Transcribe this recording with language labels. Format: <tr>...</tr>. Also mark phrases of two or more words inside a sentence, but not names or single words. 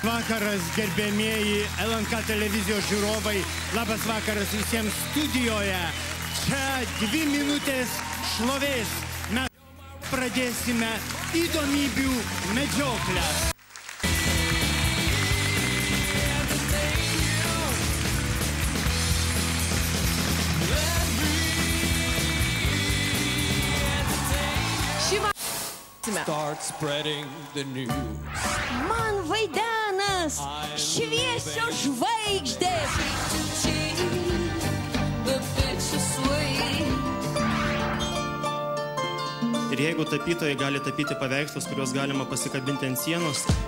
<lt>vakaras, gerbėmieji LNK televizijos žiūrovai. Labas vakaras visiems studijoje. Čia 2 minutės šlovės. Mes pradėsime įdomybių medžioklę.</lt> <en>Start spreading the news.</en> <lt>Man vaidenas šviesios žvaigždės. Ir jeigu tapytojai gali tapyti paveikslus, kuriuos galima pasikabinti ant sienos,</lt>